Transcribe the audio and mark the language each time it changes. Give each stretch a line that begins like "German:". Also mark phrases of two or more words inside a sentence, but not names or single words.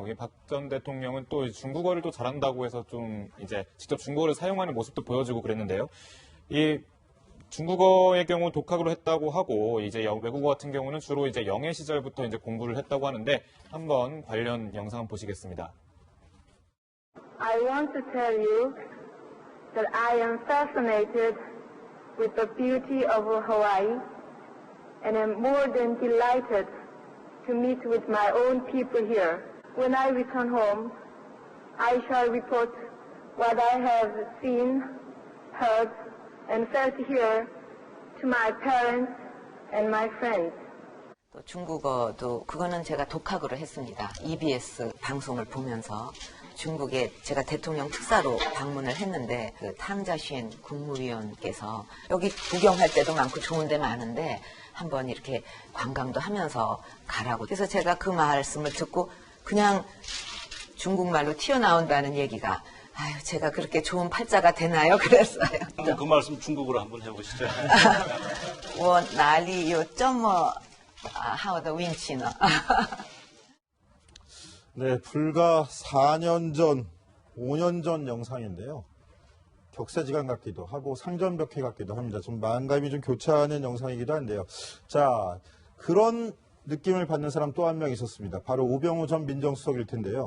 Korean: 박 전 대통령은 또 중국어를 또 잘한다고 해서 좀 이제 직접 중국어를 사용하는 모습도 보여주고 그랬는데요. 이 중국어의 경우 독학으로 했다고 하고 이제 외국어 같은 경우는 주로 이제 영예 시절부터 이제 공부를 했다고 하는데 한번 관련 영상 보시겠습니다.
English: I want to tell you that I am fascinated with the beauty of Hawaii. And I'm more than delighted to meet with my own people here. When I return home, I shall report what I have seen, heard, and felt here to my parents and my friends.
Korean: 또 중국어도 그거는 제가 독학으로 했습니다. EBS 방송을 보면서 중국에 제가 대통령 특사로 방문을 했는데 탕자쉔 국무위원께서 여기 구경할 때도 많고 좋은 데 많은데 한번 이렇게 관광도 하면서 가라고. 그래서 제가 그 말씀을 듣고 그냥 중국말로 튀어나온다는 얘기가 제가 그렇게 좋은 팔자가 되나요? 그랬어요. 그 말씀 중국어로 한번 해보시죠.
Chinese: 我哪里有这么好的运气呢?
Korean: 네, 불과 4년 전, 5년 전 영상인데요. 격세지감 같기도 하고 상전벽해 같기도 합니다. 좀 마음감이 좀 교차하는 영상이기도 한데요. 자, 그런 느낌을 받는 사람 또 한 명 있었습니다. 바로 우병우 전 민정수석일 텐데요.